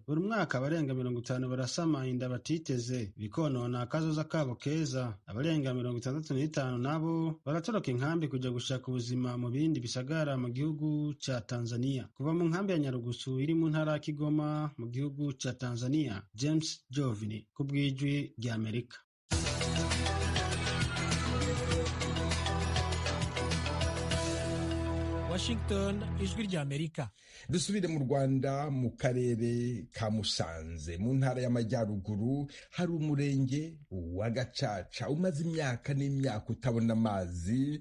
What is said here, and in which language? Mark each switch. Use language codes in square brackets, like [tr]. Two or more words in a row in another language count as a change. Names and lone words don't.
[rn] Buri mwaka abarenga 50 barasama inda batiteze, bikonona akazoza kabo keza. Abarenga 65 nabo baratoroka inkambi kuja gushaka ubuzima mu bindi bisagara mu gihugu ca Tanzania. Kuva mu nkambi ya Nyarugusu iri mu ntara ya Kigoma mu gihugu ca Tanzania, James Jovini ku bw'Ijwi ry'Amerika. Washington, Ijwi ry'Amerika. [rw] Dusubire mu Rwanda, mu karere ka Musanze mu ntara y'Amajyaruguru hari umurenge wa Gacaca umaze imyaka n'imyaka utabona amazi.